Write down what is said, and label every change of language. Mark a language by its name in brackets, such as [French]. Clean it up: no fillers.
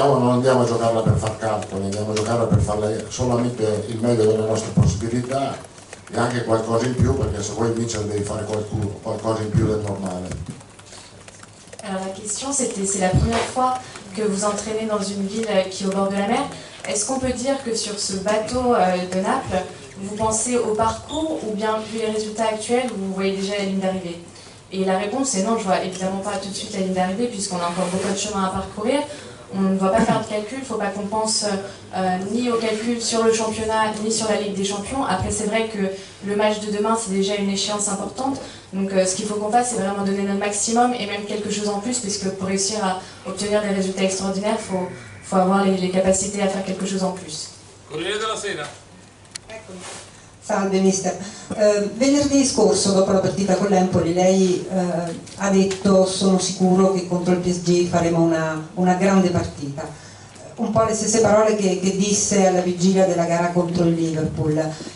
[Italian] andiamo a giocarla per far calcoli, andiamo a giocarla per fare solamente il meglio delle nostre possibilità e anche qualcosa in più, perché se vuoi vincere devi fare qualcosa in più del normale. [French] Alors la question c'est la première fois que vous entraînez dans une ville qui est au bord de la mer. Est-ce qu'on peut dire que sur ce bateau de Naples, vous pensez au parcours ou bien vu les résultats actuels, vous voyez déjà la ligne d'arrivée? Et la réponse est non, je vois évidemment pas tout de suite la ligne d'arrivée puisqu'on a encore beaucoup de chemin à parcourir. On ne doit pas faire de calcul, il ne faut pas qu'on pense ni au calcul sur le championnat ni sur la Ligue des Champions. Après c'est vrai que le match de demain c'est déjà une échéance importante, donc ce qu'il faut qu'on fasse c'est vraiment donner notre maximum et même quelque chose en plus, puisque pour réussir à obtenir des résultats extraordinaires, il faut avoir les capacités à faire quelque chose en plus. [Italian] Corriere della Sera. Salve mister, venerdì scorso dopo la partita con l'Empoli lei ha detto sono sicuro che contro il PSG faremo una grande partita, un po' le stesse parole che disse alla vigilia della gara contro il Liverpool.